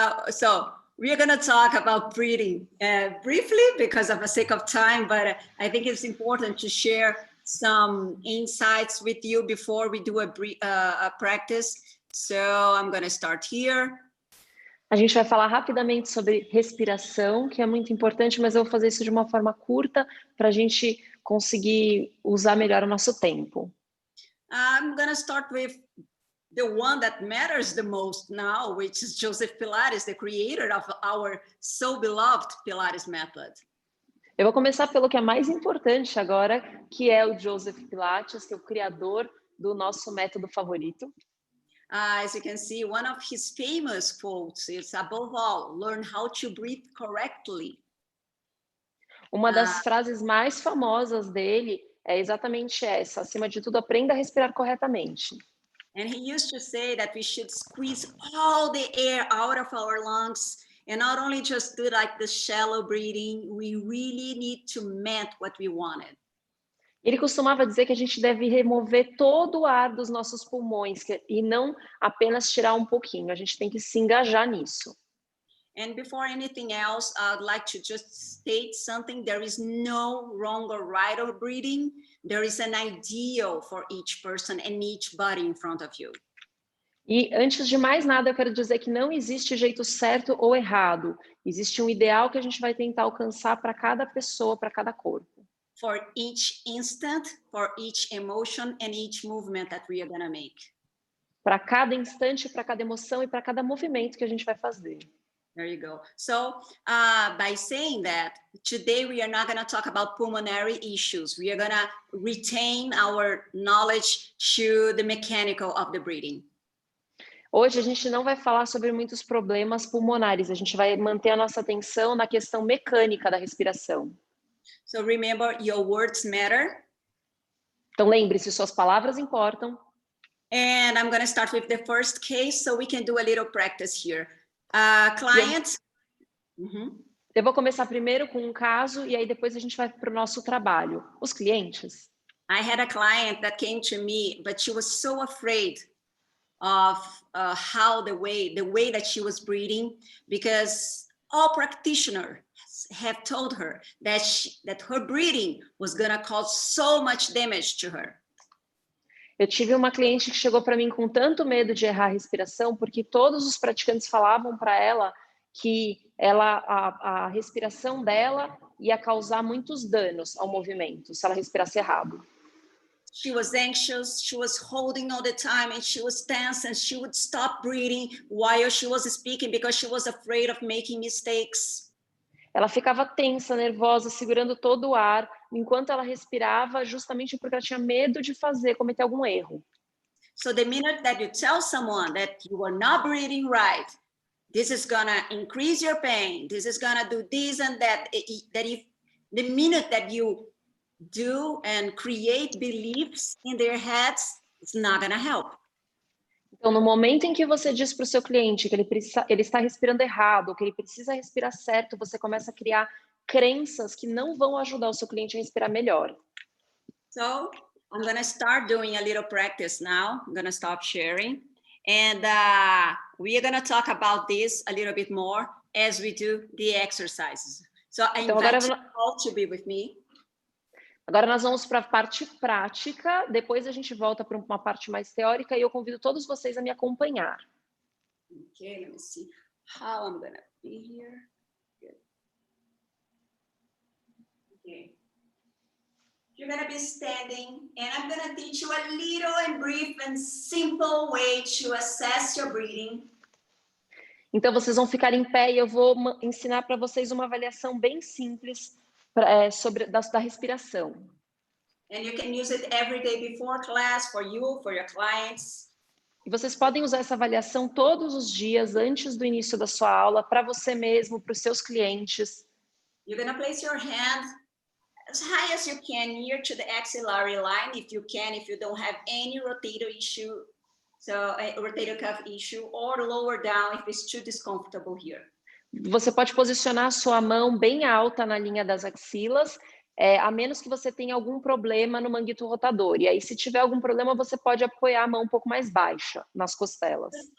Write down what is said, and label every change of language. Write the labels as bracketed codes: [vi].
[en] So we're going to talk about breathing briefly because of the sake of time, but I think it's important to share some insights with you before we do a practice. So I'm going to start here. [pt] A gente vai falar rapidamente sobre respiração, que é muito importante, mas eu vou fazer isso de uma forma curta para a gente conseguir usar melhor o nosso tempo. [en] I'm going to start with the one that matters the most now, which is Joseph Pilates, the creator of our so beloved Pilates method. [pt] Eu vou começar pelo que é mais importante agora, que é o Joseph Pilates, que é o criador do nosso método favorito. [en] As you can see, one of his famous quotes is, above all, learn how to breathe correctly. [pt] Uma das frases mais famosas dele é exatamente essa: acima de tudo, aprenda a respirar corretamente. [en] And he used to say that we should squeeze all the air out of our lungs and not only just do like the shallow breathing, we really need to meant what we wanted. [pt] Ele costumava dizer que a gente deve remover todo o ar dos nossos pulmões e não apenas tirar um pouquinho, a gente tem que se engajar nisso. [en] And before anything else, I'd like to just state something. There is no wrong or right of breathing. There is an ideal for each person and each body in front of you. [pt] E antes de mais nada, eu quero dizer que não existe jeito certo ou errado. Existe um ideal que a gente vai tentar alcançar para cada pessoa, para cada corpo. [en] For each instant, for each emotion and each movement that we are going to make. [pt] Para cada instante, para cada emoção e para cada movimento que a gente vai fazer. [en] There you go. So by saying that, today we are not going to talk about pulmonary issues. We are going to retain our knowledge to the mechanical of the breathing. [pt] Hoje a gente não vai falar sobre muitos problemas pulmonares, a gente vai manter a nossa atenção na questão mecânica da respiração. [en] So remember, your words matter. [pt] Então lembre-se, suas palavras importam. [en] And I'm going to start with the first case so we can do a little practice here. Client. [pt] Eu vou começar primeiro com um caso e aí depois a gente vai para o nosso trabalho. Os clientes. [en] I had a client that came to me, but she was so afraid of how the way that she was breathing, because all practitioners have told her that her breathing was going to cause so much damage to her. [pt] Eu tive uma cliente que chegou para mim com tanto medo de errar a respiração, porque todos os praticantes falavam para ela que a respiração dela ia causar muitos danos ao movimento, se ela respirasse errado. [en] She was anxious, she was holding all the time, and she was tense, and she would stop breathing while she was speaking because she was afraid of making mistakes. [pt] Ela ficava tensa, nervosa, segurando todo o ar, enquanto ela respirava, justamente porque ela tinha medo de cometer algum erro. [en] So the minute that you tell someone that you are not breathing right, this is gonna increase your pain, this is gonna do this and that, the minute that you do and create beliefs in their heads, it's not gonna help. [pt] Então, no momento em que você diz para o seu cliente que ele está respirando errado, ou que ele precisa respirar certo, você começa a criar crenças que não vão ajudar o seu cliente a respirar melhor. [en] So I'm gonna start doing a little practice now. I'm gonna stop sharing. And we are gonna talk about this a little bit more as we do the exercises. So I invite you all to be with me. [pt] Agora nós vamos para a parte prática, depois a gente volta para uma parte mais teórica e eu convido todos vocês a me acompanhar. [en] Okay, let me see how I'm gonna be here. Good. Okay. You're gonna be standing and I'm gonna teach you a little and brief and simple way to assess your breathing. [pt] Então vocês vão ficar em pé e eu vou ensinar para vocês uma avaliação bem simples sobre da respiração. [en] And you can use it every day before class for you, for your clients. [pt] E vocês podem usar essa avaliação todos os dias antes do início da sua aula para você mesmo, para os seus clientes. [en] You're gonna place your hand as high as you can near to the axillary line, if you can, if you don't have any rotator issue, so a rotator cuff issue, or lower down if it's too discomfortable here. [pt] Você pode posicionar a sua mão bem alta na linha das axilas, a menos que você tenha algum problema no manguito rotador. E aí, se tiver algum problema, você pode apoiar a mão um pouco mais baixa nas costelas.